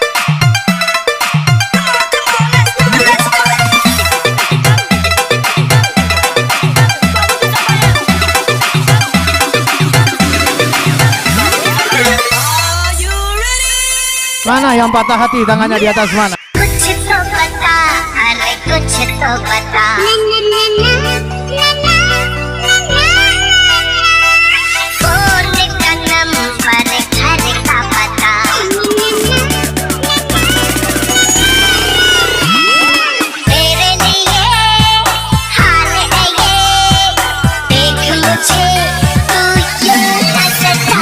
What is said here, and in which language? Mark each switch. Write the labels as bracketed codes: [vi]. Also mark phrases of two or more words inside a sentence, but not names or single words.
[id] Mana yang patah hati tangannya di atas mana? [hi] कुछ तो बता, अरे कुछ तो बता। फोन का नंबर, घर का पता। तेरे लिए हाल है ये, देख मुझे तू यूं न सता।